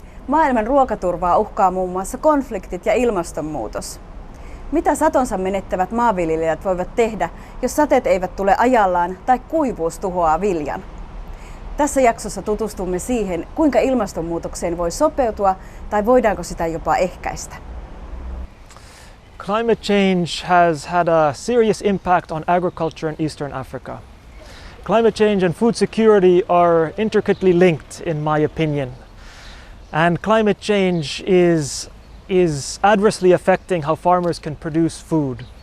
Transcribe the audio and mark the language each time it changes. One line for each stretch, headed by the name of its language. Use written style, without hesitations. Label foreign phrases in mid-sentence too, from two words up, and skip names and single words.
Finnish: Maailman ruokaturvaa uhkaa muun muassa konfliktit ja ilmastonmuutos. Mitä satonsa menettävät maanviljelijät voivat tehdä, jos sateet eivät tule ajallaan tai kuivuus tuhoaa viljan? Tässä jaksossa tutustumme siihen, kuinka ilmastonmuutokseen voi sopeutua tai voidaanko sitä jopa ehkäistä.
English: Climate change has had a serious impact on agriculture in Eastern Africa. Climate change and food security are intricately linked, in my opinion. And climate change is adversely affecting how farmers can produce food.